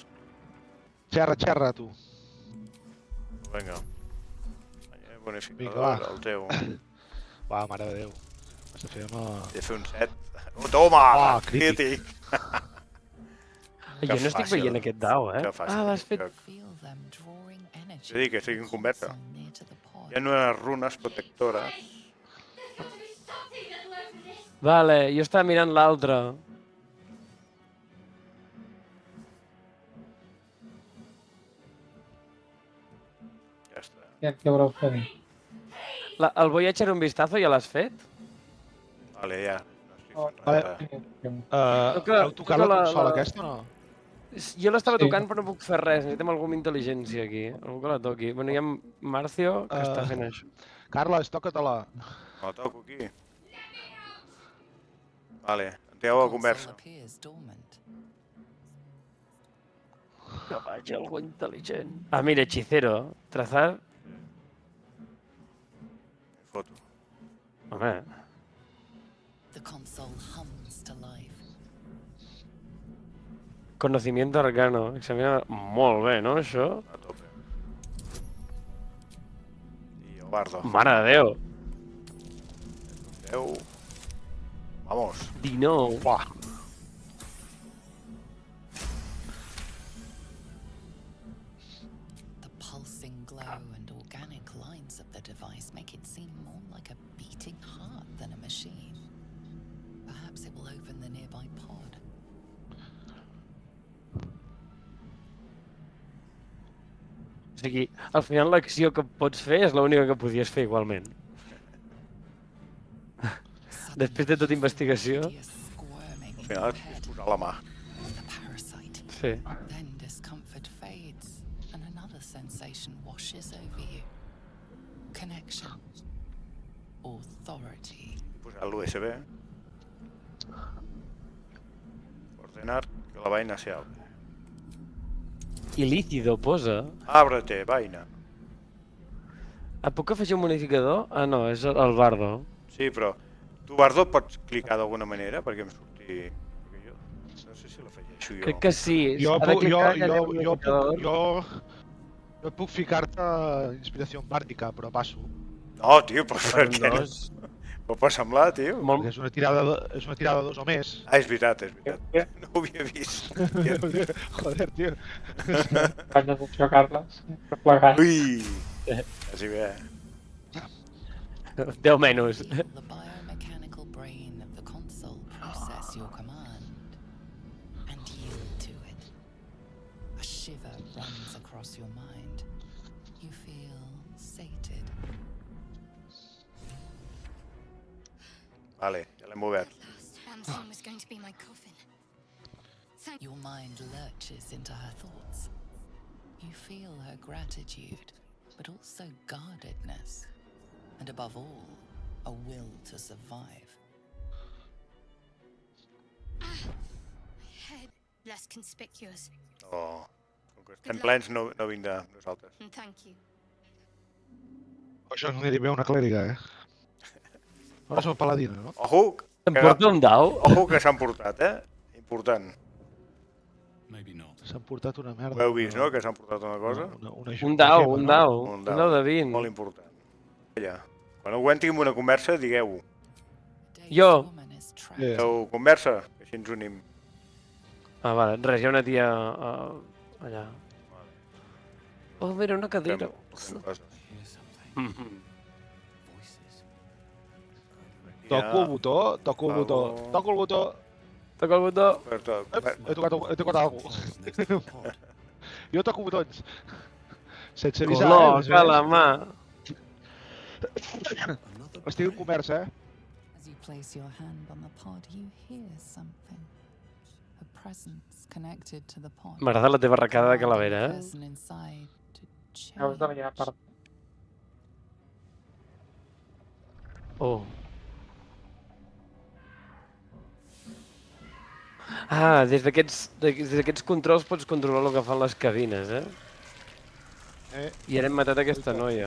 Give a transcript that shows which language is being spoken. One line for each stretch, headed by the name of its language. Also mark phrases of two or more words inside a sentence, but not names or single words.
Catalan: Xerra, tu. Vinga. Vinga, Bonificador, va. el teu. Va, mare de Déu. Has de fer amb... He de fer un 7. Oh, toma! Ah, crític. Jo no estic fàcil. veient aquest dau, eh? Que fàcil. Ah, l'has fet...
English: Feel them drawing energy.
Catalan: Jo dic que estic en conversa.
English: so near to the pod.
Catalan: Hi ha unes runes protectores. Vale, jo estava mirant l'altre. Ja està. Ja què haureu fet? El Voyager
Spanish: un vistazo
Catalan: ja l'has fet? Vale, ja. No estic fent Vale. res. Heu tocat la consola aquesta o no? Jo l'estava Sí. tocant però no puc fer res, necessitem algú amb intel·ligència aquí, algú que la toqui. Bueno, hi ha Marcio que està fent això. Carles, toca-te-la. Me la toco aquí. Vale, entreu a la conversa.
English: appears dormant.
Catalan: Que vagi algú intel·ligent. Ah, mira,
Spanish: hechicero. Trazar...
Catalan: Foto. Home,
English: The console hums to life.
Spanish: conocimiento arcano. Examina...
Catalan: Molt bé, no, això? A tope. I el bardo. Mare de Déu.
Spanish: 10. Vamos. 19. Uah.
English: The pulsing glow and organic lines of the device make it seem more like a beating heart than a machine. Perhaps it will open the nearby pod.
Catalan: O sigui, al final l'acció que pots fer és l'única que podies fer igualment. Després de tota investigació...
English: Hideous squirming
Catalan: Al final
English: compared
Catalan: és posar la mà.
English: to the parasite.
Catalan: Sí.
English: Then discomfort fades, and another sensation washes over you. Connection. Authority.
Catalan: Posar l'USB.
Spanish: Ordenar que la vaina se abre.
Catalan: I líquido posa...
Spanish: Ábrete, vaina.
Catalan: Ah, puc afegir un modificador? Ah, no, és el bardo. Sí, però tu, Bardo, pots clicar d'alguna manera perquè em surti... Perquè jo no sé si l'afegeixo jo. Crec que sí. Jo Ha de puc, clicar allà en el modificador. jo puc ficar-te inspiració bàrdica, però passo. No, tio, però per Farem què no? dos. Però pot semblar, tio. Molt... Perquè és una tirada de 2 o més. Ah, és veritat, és veritat. No ho havia vist. Joder, tio. Vaig d'atenció, Carles. Replegat. Ui! Quasi bé. 10 menys.
English: Feel the biomechanical brain of the console process your command and yield to it. A shiver runs across your mind. You feel sated.
Catalan: Vale, ja l'hem obert.
English: damn thing was going to be my coffin. Thank Your mind lurches into her thoughts. You feel her gratitude, but also guardedness. And above all, a will to survive. my head. Less conspicuous.
Catalan: Oh, com que estem plens no vindrà amb nosaltres.
English: And thank you.
Catalan: Això no aniria bé una clèriga, Ara som paladina, no? Ojo, Em porta un dau? ojo que s'han portat, Important.
English: Maybe not.
Catalan: S'han portat una merda. Ho heu vist, no?, que s'han portat una cosa. Un dau, gema, un no? dau. Un Un dau. dau de 20. Molt important. Allà. Quan aguanti amb una conversa, digueu-ho. Jo.
English: Woman is trapped. Yeah.
Catalan: Digueu conversa, que així ens unim. Ah, vale. Res, hi ha una tia allà. Oh, mira, una cadira. Fem coses.
English: Hear something. Mhm. Voices.
Catalan: Toco el botó, toco el botó, toco el botó. Toca el botó. He tocat alguna cosa.
English: Next to the pod.
Catalan: Jo toco botons. Sense avisar, Col·loca la mà.
English: Another
Catalan: Estic en conversa,
English: As you place your hand on the pod, you hear something. A presence connected to the pod.
Catalan: M'agrada la teva arracada de calavera,
English: The person inside to
Catalan: Acabes de
English: change.
Catalan: mirar per... Oh. Ah, des d'aquests controls pots controlar el que fan les cabines, I ara hem matat aquesta noia.